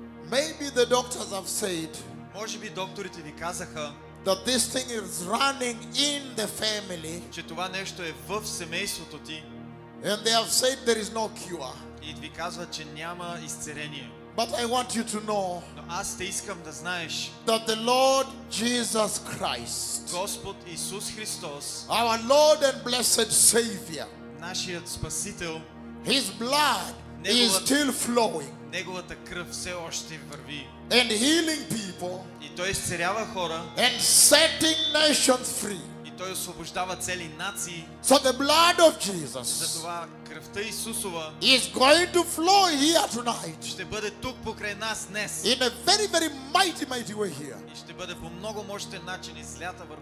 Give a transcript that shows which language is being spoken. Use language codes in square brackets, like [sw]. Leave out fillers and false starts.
[en] Maybe the doctors have said [bg] Може би докторите ви казаха, [en] that this thing is running in the family, [bg] че това нещо е в семейството ти [en] and they have said there is no cure. [bg] и ви казват, че няма изцеление. [en] But I want you to know [bg] Но аз те искам да знаеш, [en] that the Lord Jesus Christ, [bg] Господ Исус Христос, [en] our Lord and blessed Savior, [bg] нашият Спасител, [en] His blood is still flowing [bg] Неговата кръв все още върви. [en] and healing people [bg] И Той изцелява хора, [en] and setting nations free. [bg] и Той освобождава цели нации. [en] So the blood of Jesus [bg] Затова кръвта Исусова [en] is going to flow here tonight [bg] ще бъде тук покрай нас днес. [en] in a very, very mighty way here. [bg] И ще бъде по много мощен начин излята върху